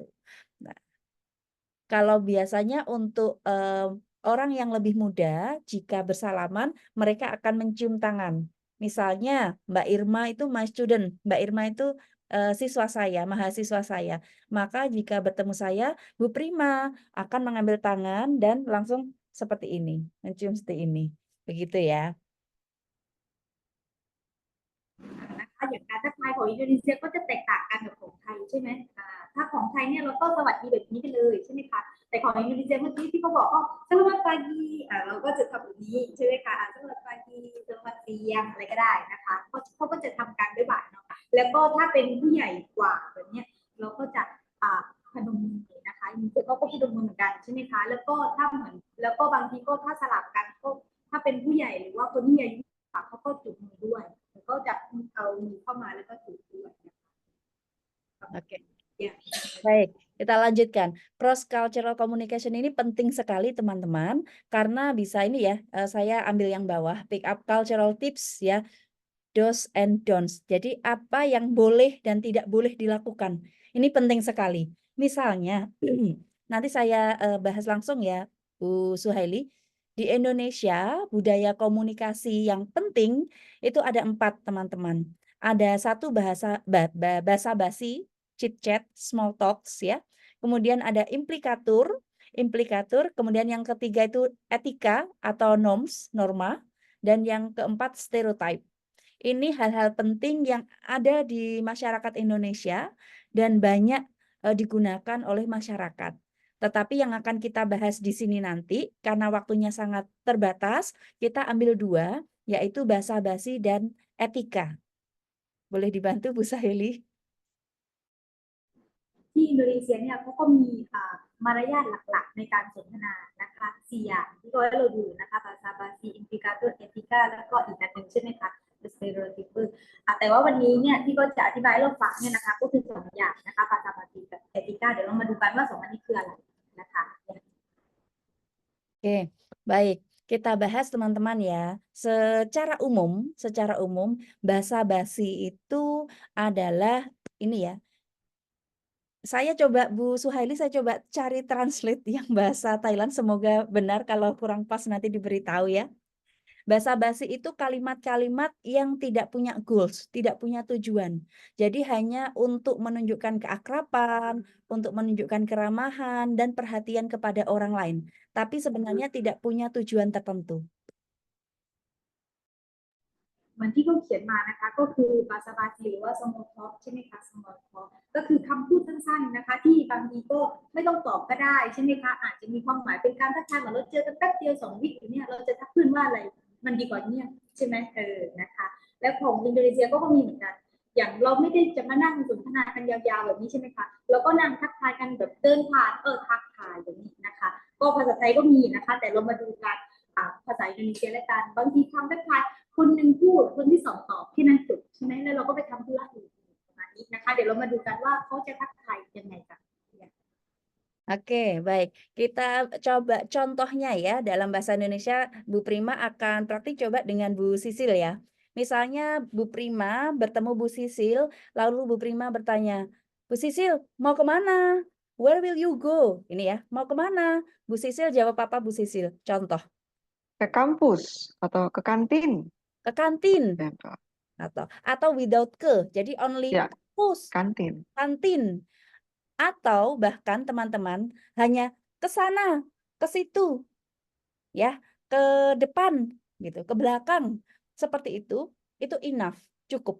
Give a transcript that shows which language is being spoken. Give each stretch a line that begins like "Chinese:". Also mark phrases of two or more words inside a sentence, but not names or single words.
Indonesian: Nah, kalau biasanya untuk orang yang lebih muda, jika bersalaman, mereka akan mencium tangan. Misalnya Mbak Irma itu
English: my student,
Indonesian: Mbak Irma itu siswa saya, mahasiswa saya. Maka jika bertemu saya, Bu Prima akan mengambil tangan dan langsung seperti ini, mencium seperti ini. Begitu ya.
Thai: นะคะอย่างการทักทายของอินโดนีเซียก็จะแตกต่างกันกับของไทยใช่ไหมถ้าถ้าของไทยเนี่ยเราก็สวัสดีแบบนี้ไปเลยใช่ไหมคะแต่ของอินโดนีเซียเมื่อกี้ที่เขาบอกว่าสวัสดีเรา ก็จะทำแบบนี้ใช่ไหมคะสวัสดีสวัสดีอะไรก็ได้นะคะเขาก็จะทำการด้วยบาทเนาะแล้วก็ถ้าเป็นผู้ใหญ่กว่าแบบเนี้ยเราก็จะพนมมือนะคะอินโดนีเซียเขาก็พนมมือเหมือนกันใช่ไหมคะแล้วก็ถ้าเหมือนแล้วก็บางทีก็ถ้าสลับกันก็ถ้าเป็นผู้ใหญ่หรือว่าคนที่มีอายุเขาก็จุดมือด้วยแล้วก็จะเอามือเข้ามาแล้วก็จุดด้วย
Indonesian: Oke. Ya. Baik, kita lanjutkan.
English: Cross cultural communication
Indonesian: ini penting sekali teman-teman karena bisa ini ya, saya ambil yang bawah,
English: pick up cultural tips ya, do's and don'ts.
Indonesian: Jadi apa yang boleh dan tidak boleh dilakukan. Ini penting sekali. Misalnya, nanti saya bahas langsung ya, Bu Suhaili. Di Indonesia, budaya komunikasi yang penting itu ada 4 teman-teman. Ada 1 bahasa basa-basi,
English: chit chat, small talks ya.
Indonesian: Kemudian ada implikatur, kemudian yang ketiga itu etika atau norms, norma, dan yang keempat stereotype. Ini hal-hal penting yang ada di masyarakat Indonesia dan banyak digunakan oleh masyarakat. Tetapi yang akan kita bahas di sini nanti, karena waktunya sangat terbatas, kita ambil 2, yaitu basa-basi dan etika. Boleh dibantu Bu Sahili?
Thai: ที่อินโดนีเซียเนี่ยเขาก็มีมารยาทหลักๆในการสนทนานะคะ4 อย่างที่เราให้เราดูนะคะภาษาบาซีอินทิกาตัวเอติกาแล้วก็อีกอันหนึ่งใช่ไหมคะสเตอริโอไทป์แต่ว่าวันนี้เนี่ยที่ก็จะอธิบายให้เราฟังเนี่ยนะคะก็คือ2 อย่างนะคะภาษาบาซีกับเอติกาเดี๋ยวเรามาดูกันว่า2 อันนี้คืออะไรนะคะ
Indonesian: Oke, baik. Kita bahas teman-teman ya. Secara umum basa-basi itu adalah ini ya. Saya coba Bu Suhaili, saya coba cari translate yang bahasa Thailand, semoga benar, kalau kurang pas nanti diberitahu ya. Basa-basi itu kalimat-kalimat yang tidak punya goals, tidak punya tujuan. Jadi hanya untuk menunjukkan keakraban, untuk menunjukkan keramahan dan perhatian kepada orang lain. Tapi sebenarnya tidak punya tujuan tertentu.
Thai: เหมือนที่เขาเขียนมานะคะก็คือบาซาบาซีหรือว่า
English: small talk
Thai: ใช่ไหมคะ
English: small talk
Thai: ก็คือคำพูดสั้นๆนะคะที่บางทีก็ไม่ต้องตอบก็ได้ใช่ไหม คะอาจจะมีความหมายเป็นการทักทายเหมือนเราเจอกันแป๊บเดียว2 วิเนี่ยเราจะทักเพื่อนว่าอะไรมันดีกว่าเนี่ยใช่ไหมนะคะแล้วของอินโดนีเซียก็มีเหมือนกันอย่างเราไม่ได้จะมานั่งสนทนากันยาวๆแบบนี้ใช่ไหมคะเราก็นั่งทักทายกันแบบเดินผ่านทักทายแบบนี้นะคะก็ภาษาไทยก็มีนะคะแต่เรามาดูกันภาษาอินโดนีเซียและกันบางทีคำทักทายคนหนึ่งพูดคนที่2ตอบที่นั่นจบใช่ไหมแล้วเราก็ไปทำธุระอื่นประมาณนี้นะคะเดี๋ยวเรามาดูกันว่าเขาจะทักทายยังไงกัน
Indonesian: Oke, baik. Kita coba contohnya ya, dalam bahasa Indonesia, Bu Prima akan praktik coba dengan Bu Sisil ya. Misalnya Bu Prima bertemu Bu Sisil, lalu Bu Prima bertanya, Bu Sisil, mau kemana?
English: Where will you go?
Indonesian: Ini ya, mau kemana? Bu Sisil jawab apa Bu Sisil? Contoh, Ke kampus atau ke kantin. ke kantin. Ya, Atau without ke, jadi only Ya, kampus, kantin. kantin. Atau bahkan teman-teman hanya ke sana, ke situ, ya, ke depan, gitu, ke belakang, seperti itu enough, cukup.